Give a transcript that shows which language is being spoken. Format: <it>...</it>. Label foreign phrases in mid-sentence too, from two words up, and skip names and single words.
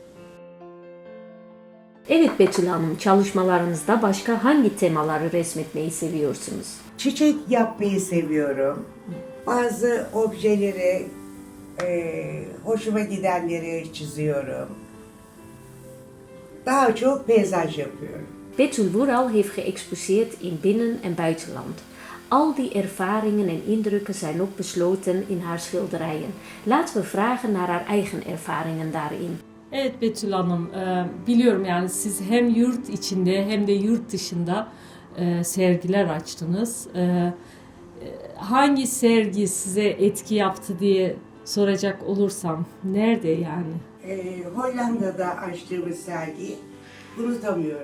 <tr>Evet Betül Hanım, çalışmalarınızda başka hangi temaları resmetmeyi seviyorsunuz? Çiçek yapmayı seviyorum. Bazı objeleri, hoşuma gidenleri çiziyorum. Daha çok peyzaj yapıyorum.</tr> <nl>Betül Vural heeft geëxposeerd in binnen- en buitenland. Al die ervaringen en indrukken zijn ook besloten in haar schilderijen. Laten we vragen naar haar eigen ervaringen daarin.</nl> <tr>Evet Betül Hanım, biliyorum yani siz hem yurt içinde hem de yurt dışında sergiler açtınız. Hangi sergi size etki yaptı diye soracak olursam nerede yani? Hollanda'da açtığımız sergiyi unutamıyorum.</tr>